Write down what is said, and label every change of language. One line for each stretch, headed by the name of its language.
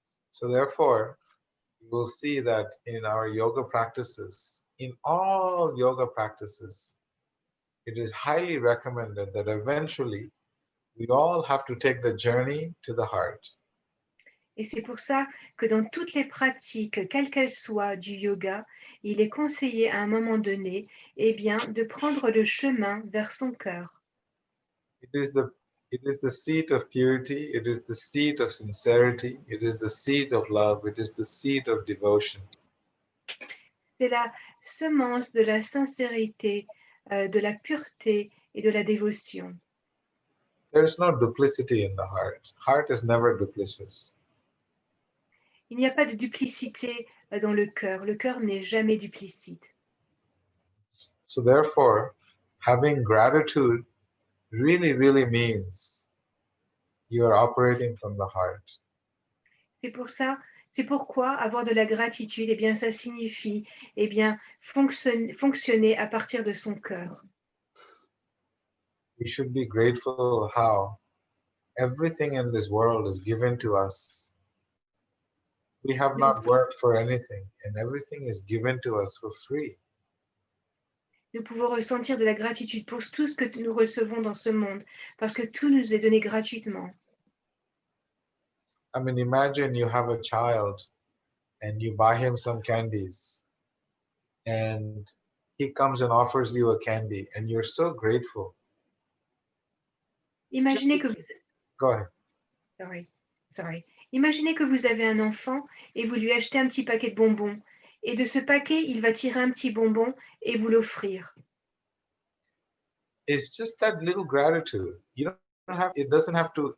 English: So therefore, you will see that in our yoga practices, in all yoga practices, it is highly recommended that eventually we all have to take the journey to the heart.
French: Et c'est pour ça que dans toutes les pratiques, quelles qu'elles soient du yoga, il est conseillé à un moment donné, eh bien, de prendre le chemin vers son cœur.
English: It is the seat of purity, it is the seat of sincerity, it is the seat of love, it is the seat of devotion.
French: C'est la semence de la sincérité, de la pureté et de la dévotion.
English: There is no duplicity in the heart. Heart is never duplicitous.
French: Il n'y a pas de duplicité dans le cœur. Le cœur n'est jamais duplicite.
English: So therefore, having gratitude really, really means you are operating from the heart.
French: C'est pourquoi avoir de la gratitude, eh bien, ça signifie, eh bien, fonctionner à partir de son cœur.
English: We should be grateful how everything in this world is given to us. We have not worked for anything, and everything is given to us for free.
French: Nous pouvons ressentir de la gratitude pour tout ce que nous recevons dans ce monde, parce que tout nous est donné gratuitement.
English: I mean, imagine you have a child and you buy him some candies, and he comes and offers you a candy, and you're so grateful.
French: Imaginez que vous...
English: Go ahead. Sorry.
French: Imaginez que vous avez un enfant et vous lui achetez un petit paquet de bonbons. Et de ce paquet, il va tirer un petit bonbon et vous l'offrir.
English: It's just that little gratitude. You don't have. It doesn't have to.